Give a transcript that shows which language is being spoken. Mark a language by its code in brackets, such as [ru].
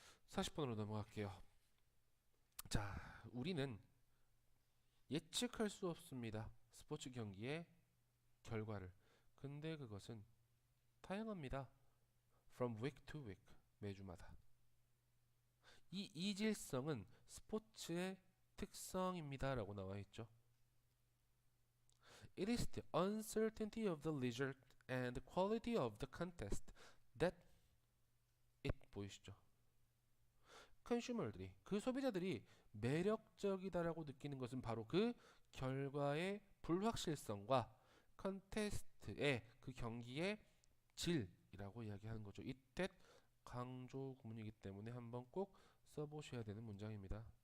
[ko] 40번으로 넘어갈게요. 자, 우리는 예측할 수 없습니다. 스포츠 경기의 결과를. 근데 그것은 다양합니다. [en] From week to week. [ko] 매주마다. 이 이질성은 스포츠의 특성입니다. 라고 나와 있죠. [en] It is the uncertainty of the result and the quality of the contest that it [ko] 보이시죠? 컨슈머들이 그 소비자들이 매력적이다라고 느끼는 것은 바로 그 결과의 불확실성과 컨테스트의 그 경기의 질이라고 이야기하는 거죠. 이때 강조 구문이기 때문에 한번 꼭 써보셔야 되는 문장입니다.